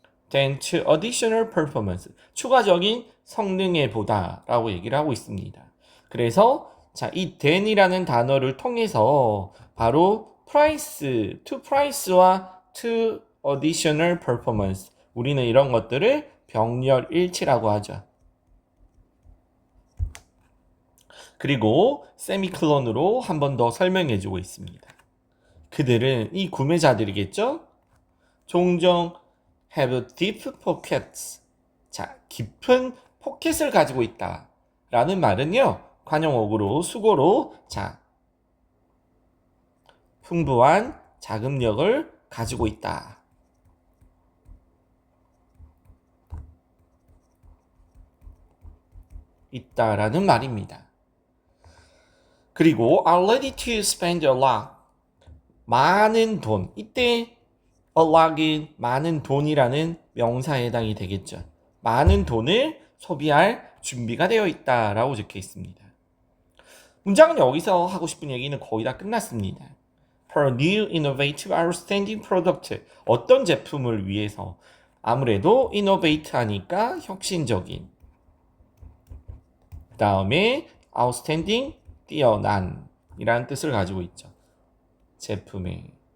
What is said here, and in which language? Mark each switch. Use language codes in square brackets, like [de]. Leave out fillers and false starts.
[en] than to additional performance. [ko] 추가적인 성능에 보다 라고 얘기를 하고 있습니다. 그래서 자, 이 than이라는 단어를 통해서 바로 price, to price와 [en] to additional performance. [ko] 우리는 이런 것들을 병렬일치라고 하죠. 그리고 세미클론으로 한 번 더 설명해 주고 있습니다. 그들은 이 구매자들이겠죠? 종종 [en] have deep pockets. [ko] 자, 깊은 포켓을 가지고 있다. 라는 말은요, 관용어구로, 수고로, 자, 풍부한 자금력을 가지고 있다. 있다라는 말입니다. [en] 그리고 are ready to spend a lot. [ko] 많은 돈. 이때 a lot은 많은 돈이라는 명사에 해당이 되겠죠. 많은 돈을 소비할 준비가 되어 있다라고 적혀 있습니다. 문장은 여기서 하고 싶은 얘기는 거의 다 끝났습니다. [en] For new, innovative, outstanding product. [ko] 어떤 제품을 위해서 아무래도 innovate 하니까 혁신적인. 그 다음에 outstanding, 뛰어난 이라는 뜻을 가지고 있죠. 제품에.